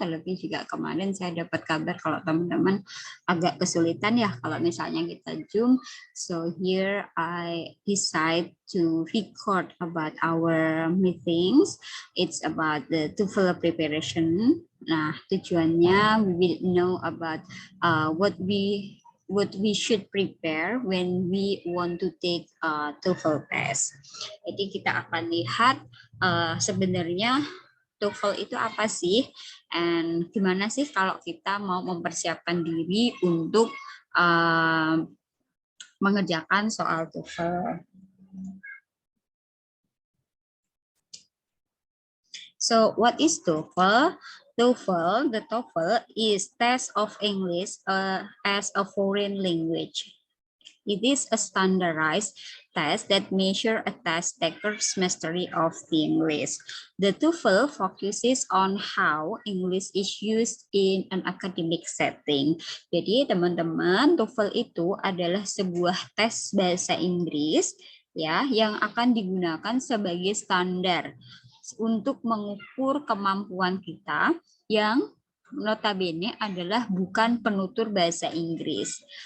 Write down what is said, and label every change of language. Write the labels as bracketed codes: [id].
[id] Terlebih juga kemarin saya dapat kabar kalau teman-teman agak kesulitan ya kalau misalnya kita Zoom. [en] So here I decide to record about our meetings. It's about the TOEFL preparation. [id] Nah, tujuannya [en] we will know about what we should prepare when we want to take TOEFL test. Jadi kita akan lihat sebenarnya TOEFL itu apa sih, and gimana sih kalau kita mau mempersiapkan diri untuk mengerjakan soal TOEFL. So what is TOEFL? The TOEFL is test of English as a foreign language. It is a standardized test that measures a test taker's mastery of the English. The TOEFL focuses on how English is used in an academic setting. [id] Jadi teman-teman, TOEFL itu adalah sebuah tes bahasa Inggris ya yang akan digunakan sebagai standar untuk mengukur kemampuan kita yang notabene adalah bukan penutur bahasa Inggris.